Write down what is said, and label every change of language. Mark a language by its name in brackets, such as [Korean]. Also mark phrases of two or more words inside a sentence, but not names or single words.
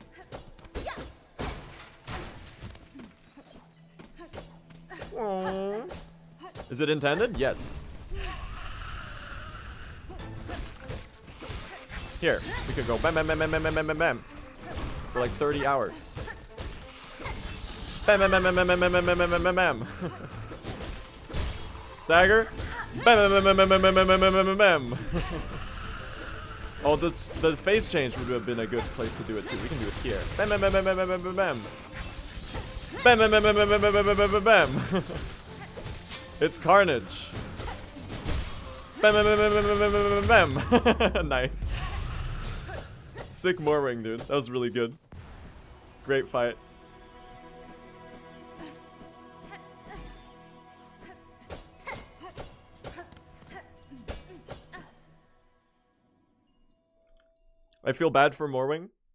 [English] Aww. Is it intended? Yes. Here, we could go bam bam bam bam bam bam bam bam bam for like 30 hours. Bam bam bam bam bam bam bam bam bam bam bam bam. Stagger. Bam bam bam bam bam bam bam bam bam bam bam. Oh, the phase change would have been a good place to do it too. We can do it here. Bam bam bam bam bam bam bam bam bam. Bam bam bam bam bam bam bam bam bam bam bam. It's carnage. Bam bam bam bam bam bam bam bam bam. Nice. Sick Morwing, dude. That was really good. Great fight. I feel bad for Morwing.